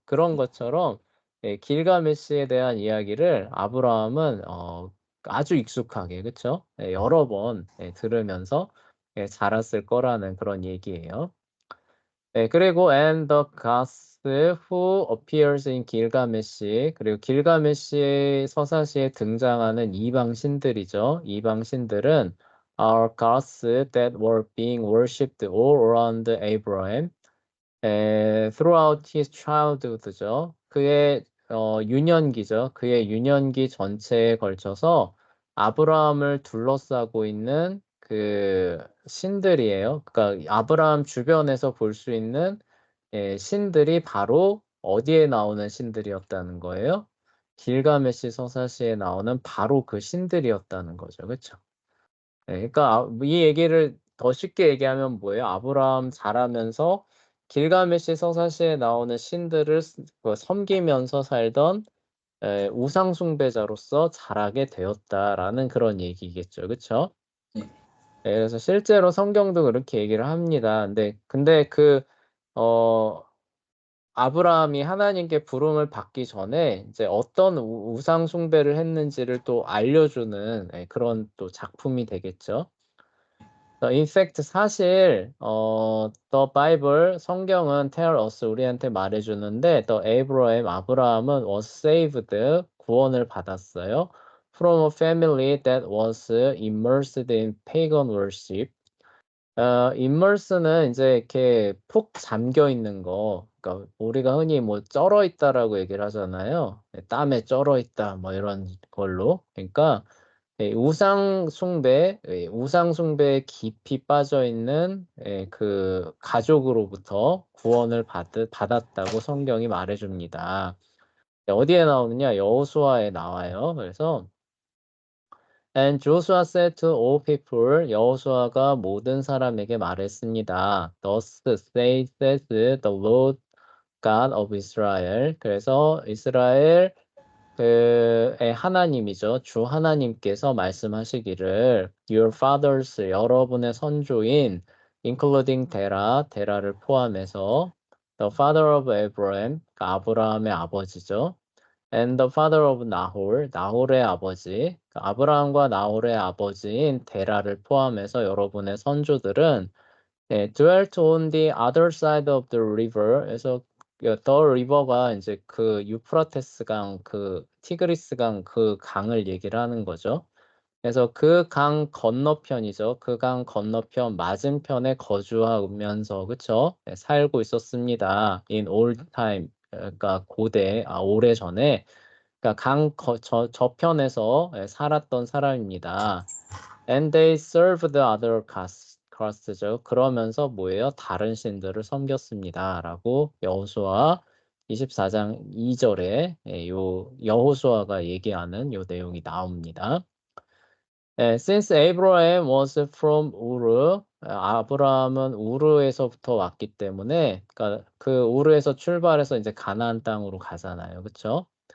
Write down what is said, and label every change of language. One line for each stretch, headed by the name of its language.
Korean: 그런 것처럼 길가메시에 대한 이야기를 아브라함은 아주 익숙하게, 그쵸? 여러 번 들으면서 자랐을 거라는 그런 얘기예요. 네, 그리고
English: and the gods who appears in
Korean: 길가메시 그리고 길가메시 서사시에 등장하는 이방 신들이죠. 이방 신들은
English: are gods that were being worshipped all around Abraham throughout his childhood죠.
Korean: 그의 유년기죠. 그의 유년기 전체에 걸쳐서 아브라함을 둘러싸고 있는 그 신들이에요. 그러니까 아브라함 주변에서 볼 수 있는 신들이 바로 어디에 나오는 신들이었다는 거예요? 길가메시 서사시에 나오는 바로 그 신들이었다는 거죠. 그쵸? 그러니까 이 얘기를 더 쉽게 얘기하면 뭐예요? 아브라함 자라면서 길가메시 서사시에 나오는 신들을 섬기면서 살던 우상 숭배자로서 자라게 되었다라는 그런 얘기겠죠. 그쵸? 네. 그래서 실제로 성경도 그렇게 얘기를 합니다. 근데 어 아브라함이 하나님께 부름을 받기 전에 이제 어떤 우상 숭배를 했는지를 또 알려주는 그런 또 작품이 되겠죠.
English: In fact,
Korean: 사실
English: The Bible
Korean: 성경은
English: tell us
Korean: 우리한테 말해주는데
English: The Abraham
Korean: 아브라함은
English: was saved
Korean: 구원을 받았어요.
English: From a family that was immersed in pagan worship.
Korean: immerse는 이제 이렇게 푹 잠겨 있는 거. 그러니까 우리가 흔히 뭐 쩔어 있다라고 얘기를 하잖아요. 땀에 쩔어 있다 뭐 이런 걸로. 그러니까 우상 숭배에 깊이 빠져 있는 그 가족으로부터 구원을 받았다고 성경이 말해줍니다. 어디에 나오느냐? 여호수아에 나와요.
English: 그래서 And Joshua said to all people,
Korean: 여호수아가 모든 사람에게 말했습니다.
English: Thus says the Lord God of Israel.
Korean: 그래서 이스라엘 그의 하나님이죠. 주 하나님께서 말씀하시기를
English: Your fathers,
Korean: 여러분의 선조인
English: including
Korean: 데라를 포함해서
English: the father of Abraham,
Korean: 그러니까 아브라함의 아버지죠.
English: And the father of Nahor,
Korean: 나홀의 아버지, 그러니까 아브라함과 나홀의 아버지인 데라를 포함해서 여러분의 선조들은
English: dwelt on the other side of the river.
Korean: 그래서 the river가 이제 그 유프라테스 강, 그 티그리스 강, 그 강을 얘기를 하는 거죠. 그래서 그 강 건너편이죠. 그 강 건너편 맞은편에 거주하면서 그쵸? 살고 있었습니다.
English: In old time,
Korean: 그러니까 오래전에, 그러니까 저편에서 살았던 사람입니다.
English: And they served the other gods죠.
Korean: 그러면서 뭐예요? 다른 신들을 섬겼습니다. 라고 여호수아 24장 2절에 요 여호수아가 얘기하는 요 내용이 나옵니다.
English: Since Abraham was from Ur,
Korean: 아브라함은 우르에서부터 왔기 때문에, 그러니까 그 우르에서 출발해서 이제 가나안 땅으로 가잖아요, 그렇죠?